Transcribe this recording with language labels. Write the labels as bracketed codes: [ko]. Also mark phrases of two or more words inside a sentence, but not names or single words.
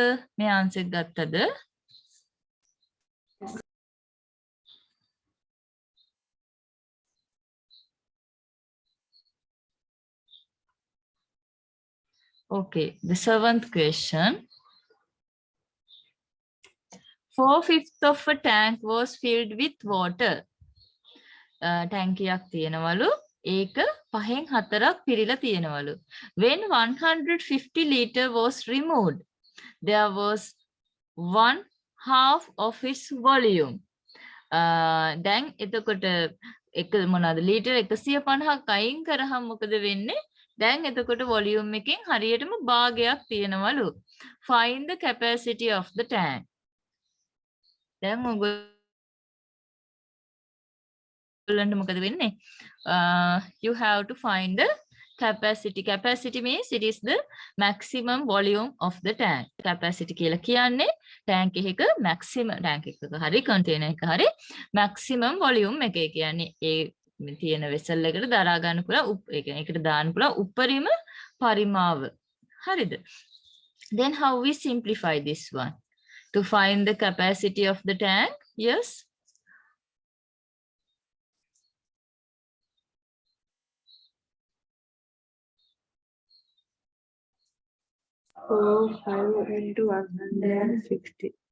[en] May answer gattada? Okay, the 7th question. 4/5 of a tank was filled with water. [si] ටැංකියක් තියෙනවලු. ඒක 5/4ක් පිරීලා තියෙනවලු. [en] When 150 liter was removed, there was 1/2 of its volume. [si] දැන් එතකොට එක මොනවාද ලීටර් 150ක් අයින් කරාම මොකද වෙන්නේ? දැන් එතකොට වොලියුම් එකෙන් හරියටම භාගයක් තියෙනවලු. [en] Find the capacity of the tank. [si] දැන් මොකද වෙන්නේ? [en] You have to find the capacity. Capacity means it is the maximum volume of the tank. [si] Capacity කියලා කියන්නේ tank එකක [en] maximum tank [si] එකක හරි container එක හරි [en] maximum volume [si] එක. ඒ කියන්නේ ඒ තියෙන vessel එකට දරා ගන්න පුළුවන් ඒ කියන්නේ ඒකට දාන්න පුළුවන් උපරිම පරිමාව. හරිද? [en] Then how we simplify this one? To find the capacity of the tank? Yes. 4/5 into 150.